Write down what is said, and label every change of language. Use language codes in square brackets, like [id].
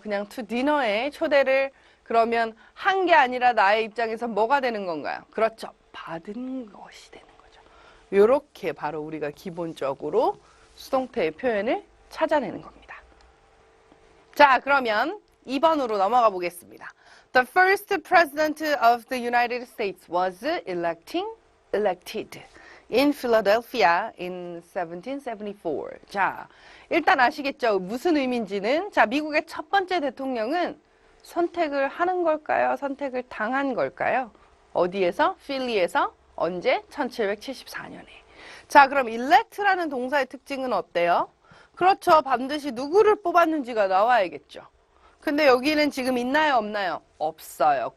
[ko] 그냥 [en] to dinner [ko] 에 초대를 그러면 한 게 아니라 나의 입장에서 뭐가 되는 건가요? 그렇죠. 받은 것이 되는 거죠. 이렇게 바로 우리가 기본적으로 수동태의 표현을 찾아내는 겁니다. 자, 그러면 2번으로 넘어가 보겠습니다. [en] The first president of the United States was elected in Philadelphia in 1774. [ko] 자, 일단 아시겠죠? 무슨 의미인지는. 자, 미국의 첫 번째 대통령은 선택을 하는 걸까요? 선택을 당한 걸까요? 어디에서? 필리에서? 언제? 1774년에. 자, 그럼 elect라는 동사의 특징은 어때요? 그렇죠. 반드시 누구를 뽑았는지가 나와야겠죠. 근데 여기는 지금 있나요? 없나요? 없어요.